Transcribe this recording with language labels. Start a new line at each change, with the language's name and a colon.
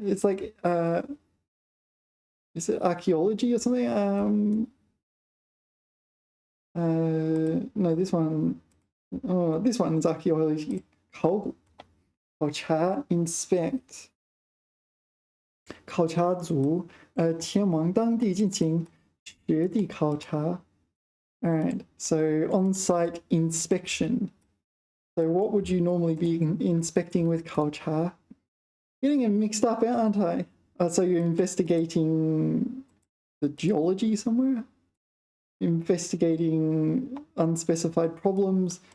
English: It's like is it archaeology or something? No, this one. Oh, this one's archaeology.
Chinese: 考古.考察 inspect. 考察组前往当地进行实地考察.
English: All right, so on-site inspection. So what would you normally be inspecting with 考察? Getting it mixed up, aren't I? So you're investigating the geology somewhere? Investigating unspecified problems?